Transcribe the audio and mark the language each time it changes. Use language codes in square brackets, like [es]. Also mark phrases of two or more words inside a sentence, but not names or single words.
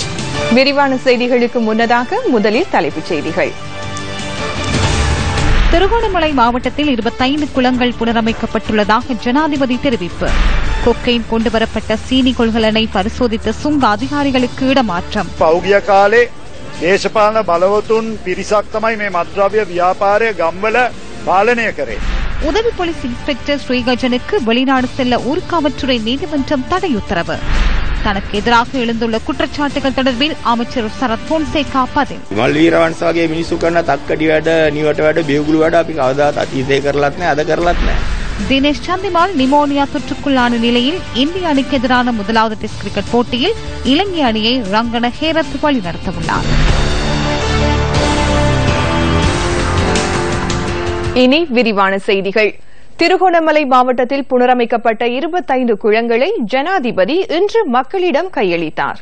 [ta] விரிவான செய்திகளுக்கு முன்னதாக முதலில் தலைப்புச் செய்திகள். திருகோணமலை மாவட்டத்தில் 25 குளங்கள் புனரமைக்கப்பட்டுள்ளதாக ஜனாதிபதி தெரிவிப்பு. கொக்கைன் கொண்டுவரப்பட்ட சீனி கொள்கலனை பரிசோதித்த சுங்க அதிகாரிகளுக்கு இடமாற்றம். [si] දේශපාලන බලවතුන් පිරිසක් තමයි මේ මත්ද්‍රව්‍ය ව්‍යාපාරය ගම්වල පාලනය කරේ. [ta] உதவி போலீஸ் இன்ஸ்பெக்டர் ஸ்ரீகஜனுக்கு வெளிநாடு செல்ல ஊர்காவல்துறை நீதிமன்றம் தடை உத்தரவு. தனக்கு எதிராக எழுந்துள்ள குற்றச்சாட்டுகள் தொடர்பில் அமைச்சர் சரத் பொன்சேகா பதில். [si] මල්වීරවංශ වගේ මිනිස්සු කරන තක්කඩි වැඩ, නිවට වැඩ, බේගුළු වැඩ අපි කවදාත් අතීතේ කරලත් නැහැ, අද කරලත් නැහැ. [ta] தினேஷ் சந்திமால் நிமோனியா தொற்றுக்குள்ளான நிலையில் இந்திய அணிக்கு எதிரான முதலாவது டெஸ்ட் கிரிக்கெட் போட்டியில் இலங்கை அணியை ரங்கன ஹேரத் வழிநடத்தவுள்ளார். இனி விரிவான செய்திகள். திருகோணமலை மாவட்டத்தில் புனரமைக்கப்பட்ட 25 குளங்களை ஜனாதிபதி இன்று மக்களிடம் கையளித்தார்.